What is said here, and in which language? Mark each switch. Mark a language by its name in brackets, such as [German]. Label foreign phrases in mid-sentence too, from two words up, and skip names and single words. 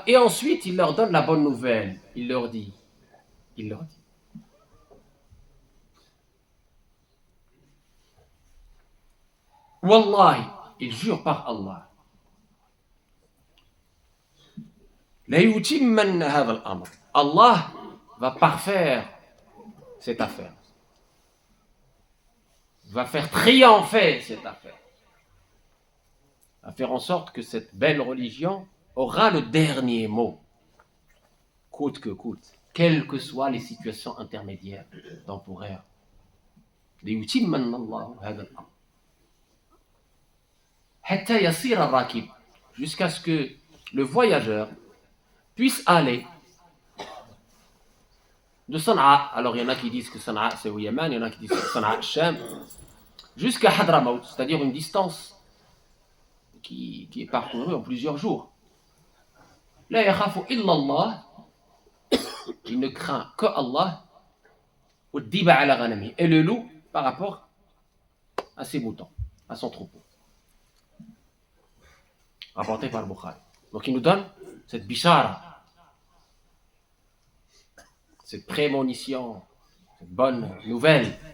[French] Et ensuite, il leur donne la bonne nouvelle. Il leur dit, Wallahi, il jure par Allah, [Arabic] ليتمن هذا الأمر. [French] Allah va parfaire cette affaire. Va faire triompher cette affaire. Va faire en sorte que cette belle religion aura le dernier mot, coûte que coûte, quelles que soient les situations intermédiaires, temporaires. [Arabic] ليتمن الله هذا الأمر حتى يصير الراكب, [French] jusqu'à ce que le voyageur puisse aller de Sana'a, alors il y en a qui disent que Sana'a c'est au Yémen, il y en a qui disent que Sana'a Sham, jusqu'à Hadramaut, c'est-à-dire une distance qui est parcourue en plusieurs jours. [Arabic] لا يخاف إلا الله, [French] il ne craint que Allah, et le loup par rapport à ses moutons, à son troupeau. Rapporté par le Bukhari. Donc il nous donne cette bishara, cette prémonition, cette bonne nouvelle.